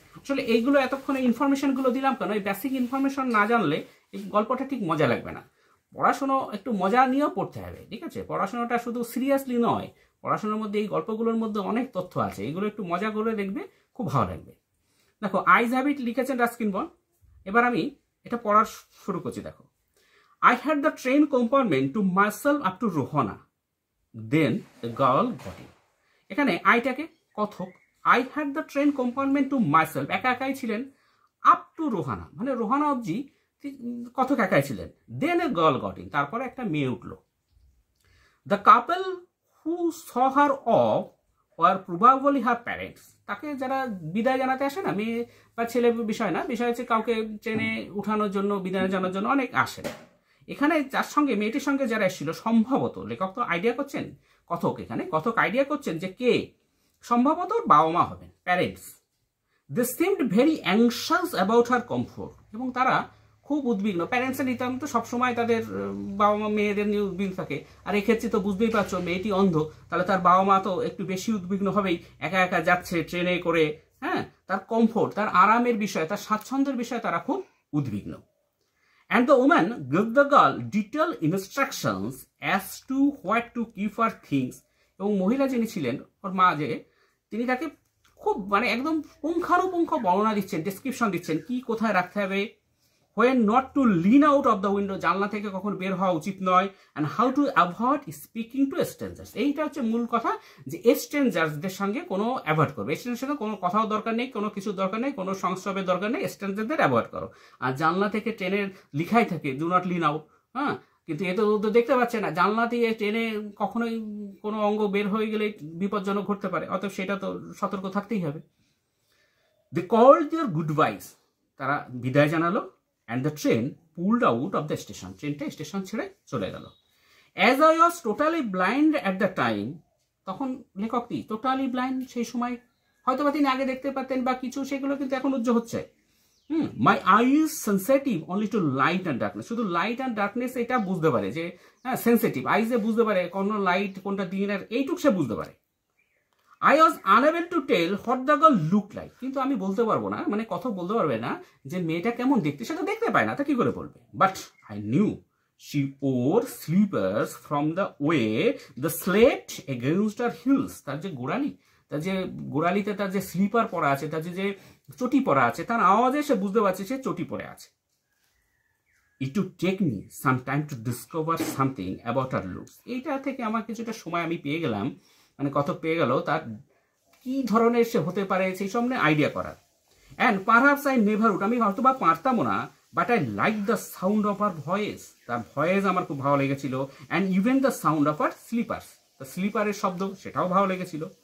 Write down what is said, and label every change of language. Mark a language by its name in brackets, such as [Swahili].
[Bangla] আসলে এইগুলো এতক্ষণে ইনফরমেশনগুলো দিলাম কেন? এই বেসিক ইনফরমেশন না জানলে এই গল্পটা ঠিক মজা লাগবে না। পড়াশোনা একটু মজা নিয়েও পড়তে হবে, ঠিক আছে? পড়াশোনাটা শুধু সিরিয়াসলি নয়, পড়াশোনার মধ্যে এই গল্পগুলোর মধ্যে অনেক তথ্য আছে, এগুলো একটু মজা করে দেখবে, খুব ভালো লাগবে। দেখো, আইজ হ্যাবিট লিখেছেন রাস্কিন বন্ড। এবার আমি এটা পড়া শুরু করছি। [English] দেখো, I had the train compartment to myself up to Rohana. Then the girl got in. [Bangla] এখানে আইটাকে কথক, [English] I had the train compartment to myself, [Bangla] একা একাই ছিলেন, আপ টু রোহানা, মানে রোহানা অবধি কথক একাই ছিলেন। [English] Then a girl got in, [Bangla] তারপরে একটা মেয়ে উঠলো। [English] The couple who saw her off were probably her parents. [Bangla] তাকে যারা বিদায় জানাতে আসে না, মেয়ে বা ছেলে বিষয় না, বিষয় হচ্ছে কাউকে ট্রেনে উঠানোর জন্য, বিদায় জানার জন্য অনেক আসে। এখানে যার সঙ্গে, মেয়েটির সঙ্গে যারা এসেছিল, সম্ভবত লেখক তো আইডিয়া করছেন, কথক এখানে কথক আইডিয়া করছেন যে কে, সম্ভবত বাবা মা হবেন, parents. [English] they seemed very anxious about her comfort, [Bangla] এবং তারা খুব উদ্বিগ্ন। প্যারেন্টসের নিতান্ত সবসময় তাদের বাবা মা মেয়েদের নিয়ে উদ্বিগ্ন থাকে, আর এক্ষেত্রে তো বুঝতেই পারছো মেয়েটি অন্ধ, তাহলে তার বাবা মা তো একটু বেশি উদ্বিগ্ন হবেই, একা একা যাচ্ছে ট্রেনে করে, হ্যাঁ, তার কমফোর্ট, তার আরামের বিষয়ে, তার স্বাচ্ছন্দ্যের বিষয়ে তারা খুব উদ্বিগ্ন। [English] And the woman gave the girl detailed instructions as to what to keep her things. [Bangla] এবং মহিলা যিনি ছিলেন, ওর মা, যে তিনি তাকে খুব মানে একদম পুঙ্খানুপুঙ্খ বর্ণনা দিচ্ছেন, ডেসক্রিপশন দিচ্ছেন, কি কোথায় রাখতে হবে। [English] when not to lean out of the window, [Bangla] জানলা থেকে কখন বের হওয়া উচিত নয়, [English] and how to avoid speaking to strangers. [Bangla] এইটা হচ্ছে মূল কথা, যে স্ট্রেঞ্জার্সদের সঙ্গে কোনো অ্যাভয়েড করবে, স্ট্রেঞ্জারের সঙ্গে কোনো কথাও দরকার নেই, কোনো কিছু দরকার নেই, কোনো সংস্রবের দরকার নেই, স্ট্রেঞ্জারদের অ্যাভয়েড করো। আর জানলা থেকে ট্রেনের লিখাই থাকে [English] do not lean out, [Bangla] হ্যাঁ, কিন্তু এ তো দেখতে পাচ্ছে না, জানলা দিয়ে ট্রেনে কখনোই কোনো অঙ্গ বের হয়ে গেলে বিপজ্জনক ঘটতে পারে, অতএব সেটা তো সতর্ক থাকতেই হবে। [English] they called their goodbyes, [Bangla] তারা বিদায় জানালো। [English] And the train pulled out of the station. [Bangla] ট্রেনটা স্টেশন ছেড়ে চলে গেল। [English] As I was totally blind at the time, [Bangla] তখন লেখক কি টোটালি ব্লাইন্ড সেই সময়, হয়তো বা তিনি আগে দেখতে পাতেন বা কিছু, সেগুলো কিন্তু এখন উজ্জ্বল হচ্ছে। [English] my eyes sensitive only to light and darkness, [Bangla] শুধু লাইট অ্যান্ড ডার্কনেস এটা বুঝতে পারে, যে হ্যাঁ সেন্সিটিভ, আইজে বুঝতে পারে কোন লাইট কোনটা দিনের, এইটুক সে বুঝতে পারে। [English] I was unable to tell what the girl looked like, [Bangla] কিন্তু আমি বলতে পারবো না, মানে কথা বলতে পারবে না যে মেয়েটা কেমন দেখতে, সেটা দেখতে পায় না, তা কি করে বলবে। [English] But I knew she wore slippers from the way the slept against her heels. [Bangla] তার যে গোড়ালি, তার যে গোড়ালিতে তার যে স্লিপার পরা আছে, তার যে চটি পরা আছে, তার আওয়াজে সে বুঝতে পারছে সে চটি পরে আছে। [English] It would take me some time to discover something about her looks. [Bangla] এইটা থেকে আমার কিছুটা সময় আমি পেয়ে গেলাম, মানে কথক পেয়ে গেল তার কি ধরনের সে হতে পারে সেই সামনে আইডিয়া করার। [English] and perhaps I never would, [Bangla] আমি হয়তো বা পারতামও না, [English] but I like the sound of her voice, [Bangla] তার ভয়েস আমার খুব ভালো লেগেছিল। [English] and even the sound of her slippers, the [Bangla] স্লিপারের শব্দ সেটাও ভালো লেগেছিল।